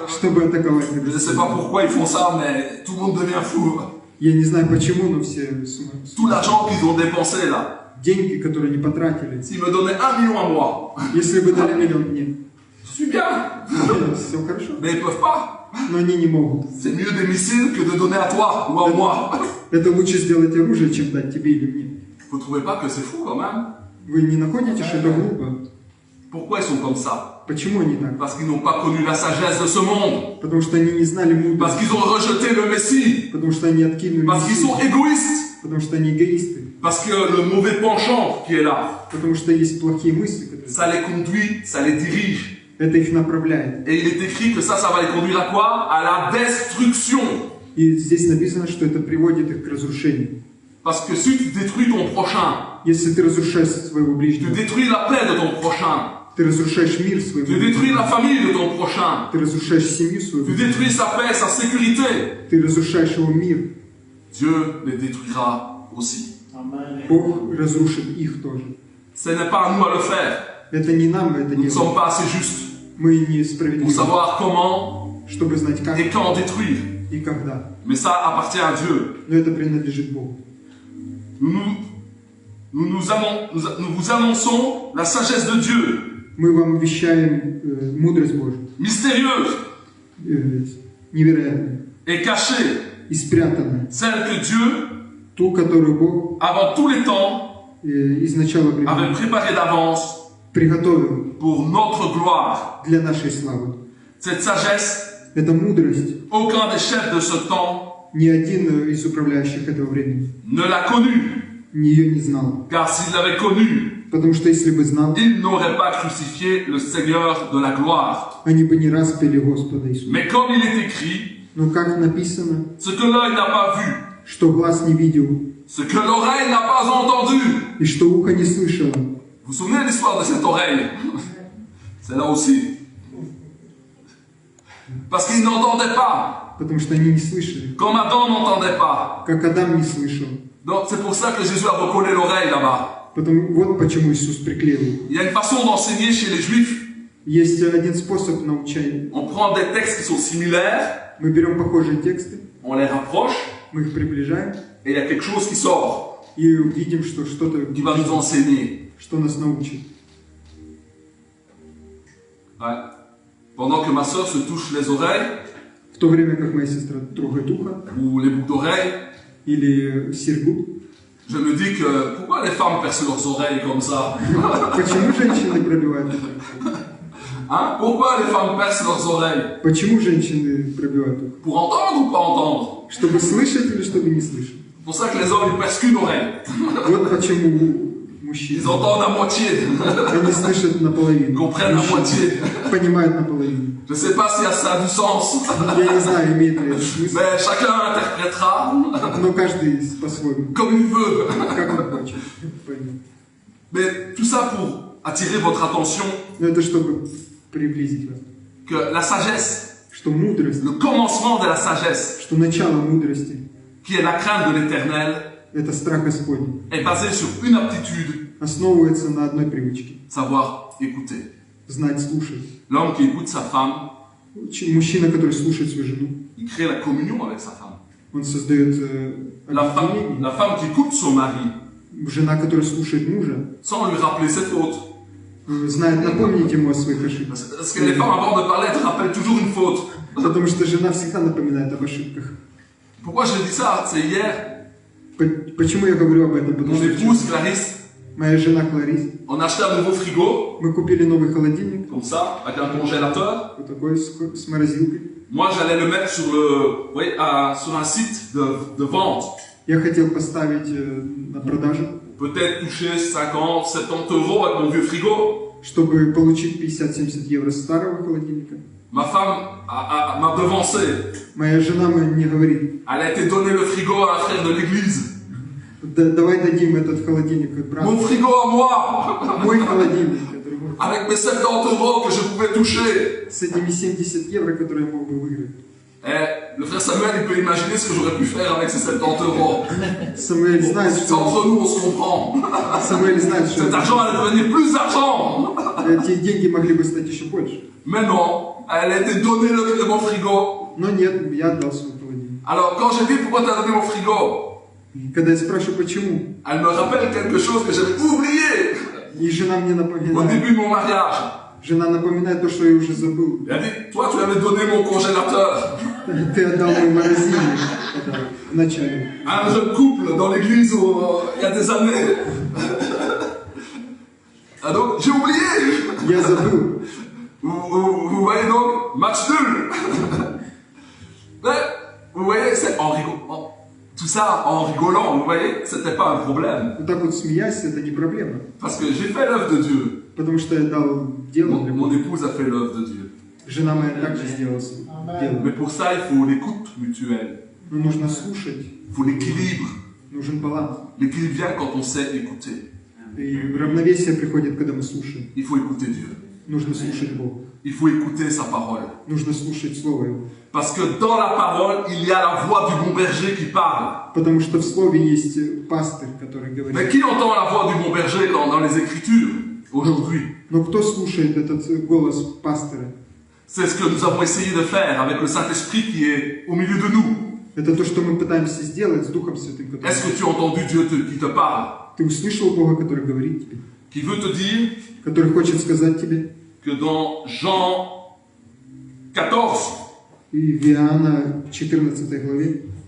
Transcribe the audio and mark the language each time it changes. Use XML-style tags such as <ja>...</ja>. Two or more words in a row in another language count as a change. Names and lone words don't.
<ru>чтобы атаковать.</ru> <fr>Je ne sais pas pourquoi ils font ça, mais tout le monde devient fou.</fr> <ru>Я не знаю почему, но все</ru> <fr>Tout l'argent qu'ils ont dépensé là.</fr> <ru>деньги, которые не потратили.</ru> <fr>S'ils me donnaient 1 million à moi,</fr> <ru>Если бы дали миллион мне,</ru> <fr>je suis bien.</fr> <ru>все хорошо.</ru> <fr>Mais ils ne peuvent pas.</fr> <ru>Но они не могут.</ru> <fr>C'est mieux des missiles que de donner à toi ou à moi.</fr> <ru>Это лучше сделать оружие, чем дать тебе или мне.</ru> <fr>Vous ne trouvez pas que c'est fou quand même?</fr> <ru>Вы не находите, что это глупо?</ru> <fr>Pourquoi ils sont comme ça?</fr> <ru>Почему они так?</ru> <fr>Parce qu'ils n'ont pas connu la sagesse de ce monde.</fr> <ru>Потому что они не знали</ru> <fr>Parce</fr> <ru>мудрость.</ru> <fr>qu'ils ont rejeté le Messie.</fr> <ru>Потому что они откинули</ru> <fr>Parce qu'ils sont</fr> <ru>Мессию.</ru> <fr>égoïstes.</fr> <ru>Потому что они эгоисты.</ru> <fr>Parce que le mauvais penchant qui est là,</fr> <ru>Потому что есть плохие мысли, которые...</ru> <fr>ça les conduit, ça les dirige.</fr> <ru>Это их направляет.</ru> <fr>Et il est écrit que ça va les conduire à quoi? À la destruction.</fr> <ru>И здесь написано, что это приводит их к разрушению.</ru> <fr>Parce que si tu détruis ton prochain,</fr> <ru>Если ты разрушаешь своего</ru> <fr>tu</fr> <ru>ближнего,</ru> <fr>détruis la paix de ton prochain,</fr> <ru>ты разрушаешь мир своего</ru> <fr>tu détruis</fr> <ru>ближнего,</ru> <fr>la famille de ton prochain,</fr> <ru>ты разрушаешь семью своего</ru> <fr>tu</fr> <ru>ближнего,</ru> <fr>détruis sa paix, sa sécurité,</fr> <ru>ты разрушаешь его мир.</ru> <fr>Dieu les détruira aussi.</fr> <ru>Бог разрушит их тоже.</ru> <fr>Ce n'est pas à nous à le faire.</fr> <ru>Это не нам это</ru> <fr>Nous ne sommes</fr> <ru>делать.</ru> <fr>pas assez justes</fr> <ru>Мы не</ru> <fr>pour</fr> <ru>справедливы,</ru> <fr>savoir comment</fr> <ru>чтобы знать как</ru> <fr>et quand détruire.</fr> <ru>и когда.</ru> <fr>Mais ça appartient à Dieu.</fr> <ru>Но это принадлежит Богу.</ru> <fr>Nous vous annonçons la sagesse de Dieu,</fr> <ru>Мы вам вещаем мудрость Божью,</ru> <fr>mystérieuse</fr> <ru>невероятную</ru> <fr>et cachée,</fr> <ru>и спрятанную.</ru> <fr>celle que Dieu,</fr> <ru>Ту, которую Бог</ru> <fr>avant tous les temps,</fr> <ru>из начала времени</ru> <fr>avait préparée d'avance</fr> <ru>приготовил</ru> <fr>pour notre gloire.</fr> <ru>для нашей славы.</ru> <fr>Cette sagesse,</fr> <ru>Эта мудрость</ru> <fr>aucun des chefs de ce temps</fr> <ru>ни один из управляющих этого времени</ru> <fr>ne l'a connue,</fr> <ru>ее не знал.</ru> <fr>car s'il l'avait connue,</fr> <ru>Потому что если бы знал,</ru> <fr>il n'aurait pas crucifié le Seigneur de la gloire.</fr> <ru>они бы не распяли Господа Иисуса.</ru> <fr>Mais comme il est écrit,</fr> <ru>Но как написано,</ru> <fr>ce que l'œil n'a pas vu,</fr> <ru>что глаз не видел</ru> <fr>ce que l'oreille n'a pas entendu.</fr> <ru>и что ухо не слышало.</ru> <fr>Vous vous souvenez de l'histoire de cette oreille? C'est là aussi. Parce qu'il n'entendait pas,</fr> <ru>Потому что они не слышали.</ru> <fr>comme Adam n'entendait pas.</fr> <ru>Как Адам не слышал.</ru> <fr>Donc c'est pour ça que Jésus a recollé l'oreille là-bas.</fr> <ru>Вот почему Иисус приклеил.</ru> <fr>Il y a une façon d'enseigner chez les Juifs.</fr> <ru>Есть один способ научения.</ru> <fr>On prend des textes qui sont similaires,</fr> <ru>Мы берем похожие тексты,</ru> <fr>on les rapproche,</fr> <ru>мы их приближаем</ru> <fr>et il y a quelque chose qui sort,</fr> <ru>и видим, что что-то,</ru> <fr>qui va nous enseigner.</fr> <ru>что нас научит.</ru> <fr>Ouais. Pendant que ma soeur se touche les oreilles,</fr> <ru>В то время как моя сестра трогает ухо</ru> <fr>ou les boucles d'oreilles,</fr> <ru>или серьгу,</ru> <fr>je me dis que pourquoi les femmes percent leurs oreilles comme ça?</fr> <ru>почему женщины пробивают ухо?</ru> <fr>Hein? Pourquoi les femmes percent leurs oreilles?</fr> <ru>Почему женщины пробивают ухо?</ru> <fr>Pour entendre ou pas entendre?</fr> <ru>Чтобы слышать или чтобы не слышать?</ru> <fr>C'est pour ça que les hommes ils percent qu'une oreille.</fr> <ru>Вот почему мужчины.</ru> <fr>Ils entendent à moitié,</fr> <ru>Они слышат наполовину.</ru> <fr>comprennent à moitié.</fr> <ru>Понимают наполовину.</ru> <fr>Je ne sais pas si ça a du sens,</fr> <ru>Я не знаю, имеет ли это смысл,</ru> <fr>mais chacun interprétera</fr> <ru>но каждый по-своему,</ru> <fr>comme il veut.</fr> <ru>как он хочет. Поймет.</ru> <fr>Mais tout ça pour attirer votre attention</fr> <ru>Но это чтобы приблизить вас.</ru> <fr>que la sagesse,</fr> <ru>Что мудрость,</ru> <fr>le commencement de la sagesse,</fr> <ru>что начало мудрости,</ru> <fr>qui est la crainte de l'éternel,</fr> <ru>это страх Господень,</ru> <fr>est basé sur une aptitude,</fr> <ru>основывается на одной привычке.</ru> <fr>savoir écouter.</fr> <ru>Знать, слушать.</ru> <fr>L'homme qui écoute sa femme,</fr> <ru>Мужчина, который слушает свою жену,</ru> <fr>il crée la communion avec sa femme.</fr> <ru>он создает</ru> <fr>La</fr> <ru>объединение.</ru> <fr>femme qui écoute son mari,</fr> <ru>Жена, которая слушает мужа,</ru> <fr>sans lui rappeler ses fautes.</fr> <ru>знает напомнить ему о своих ошибках.</ru> <fr>Parce que les femmes, avant de parler, elles te rappellent toujours une faute.</fr> <ru>Потому что жена всегда напоминает об ошибках.</ru> <fr>Pourquoi je dis ça? C'est hier,</fr> <ru>Почему я говорю об этом? Потому</ru> <fr>mon</fr> <ru>что</ru> <fr>épouse Clarisse,</fr> <ru>моя жена Кларис,</ru> <fr>on a acheté un nouveau frigo,</fr> <ru>мы купили новый холодильник,</ru> <fr>comme ça, avec un congélateur.</fr> <ru>вот такой с морозилкой.</ru> <fr>Moi, j'allais le mettre sur sur un site de vente.</fr> <ru>Я хотел поставить на продажу,</ru> <fr>Peut-être toucher 50, 70 euros avec mon vieux frigo.</fr> <ru>чтобы получить 50-70 евро старого холодильника.</ru> <fr>Ma femme m'a devancé.</fr> <ru>Моя жена мне говорит,</ru> <fr>Elle a été donner le frigo à un frère de l'église.</fr> <ru>давай дадим этот холодильник</ru> <fr>Mon</fr> <ru>брату.</ru> <fr>frigo à moi,</fr> <ru>Мой холодильник, который мой.</ru> <fr>avec mes 70 euros que je pouvais toucher.</fr> <ru>С этими 70 евро, которые я мог бы выиграть.</ru> <fr>Et le frère Samuel, il peut imaginer ce que j'aurais pu faire avec ces 70 euros.</fr> <ru>Самуэль знает,</ru> <fr>C'est</fr> <ru>что...</ru> <fr>entre nous, on se comprend.</fr> <ru>Самуэль знает, что</ru> <fr>Cet argent allait devenir plus d'argent.</fr> <ru>эти деньги могли бы стать еще больше.</ru> <fr>Mais non, elle a été donnée mon frigo.</fr> <ru>Но нет, я отдал свой холодильник.</ru> <fr>Alors, quand j'ai dit pourquoi tu as donné mon frigo,</fr> <ru>И когда я спрашиваю, почему,</ru> <fr>elle me rappelle quelque chose que j'avais oublié</fr> <ru>и жена мне</ru> <fr>au</fr> <ru>напоминает,</ru> <fr>début de mon mariage.</fr> <ru>жена напоминает то, что я уже забыл.</ru> <fr>Elle a dit, toi, tu avais donné mon congélateur</fr> <ru>Ты отдал мой морозильник когда, в начале.</ru> <fr>à un jeune couple dans l'église il y a des années. Ah donc, j'ai oublié.</fr> <ru>Я забыл.</ru> <fr>Vous voyez donc, match nul. Mais, vous voyez, c'est en rigolant. Tout ça en rigolant, vous voyez, c'était pas un problème.</fr> <ru>Вот так вот смеясь, это не проблема.</ru> <fr>Parce que j'ai fait l'œuvre de Dieu.</fr> <ru>Потому что я дал дело для</ru> <fr>Mon</fr> <ru>Бога.</ru> <fr>épouse a fait l'œuvre de Dieu.</fr> <ru>Жена моя также сделала свое дело.</ru> <fr>Mais pour ça, il faut l'écoute mutuelle.</fr> <ru>Но нужно слушать,</ru> <fr>Il faut l'équilibre.</fr> <ru>нужен баланс.</ru> <fr>L'équilibre vient quand on sait écouter.</fr> <ru>И равновесие приходит, когда мы слушаем.</ru> <fr>Il faut écouter Dieu.</fr> <ru>Нужно слушать Бога.</ru> <fr>Il faut écouter sa parole.</fr> <ru>Нужно слушать Слово Его.</ru> <fr>Parce que dans la parole, il y a la voix du bon berger qui parle.</fr> <ru>Потому что в Слове есть пастырь, который</ru> <fr>Mais</fr> <ru>говорит.</ru> <fr>qui entend la voix du bon berger dans les Écritures aujourd'hui?</fr> <ru>Но кто слушает этот голос пастыря?</ru> <fr>C'est ce que nous avons essayé de faire avec le Saint-Esprit qui est au milieu de nous.</fr> <ru>Это то, что мы пытаемся сделать с Духом Святым, который...</ru> <fr>Est-ce que tu as entendu Dieu qui te parle?</fr> <ru>Ты услышал Бога, который говорит тебе,</ru> <fr>Qui veut te dire</fr> <ru>который хочет сказать тебе.</ru> <fr>que dans Jean 14,</fr> <ru>И в Иоанна 14 главе,</ru>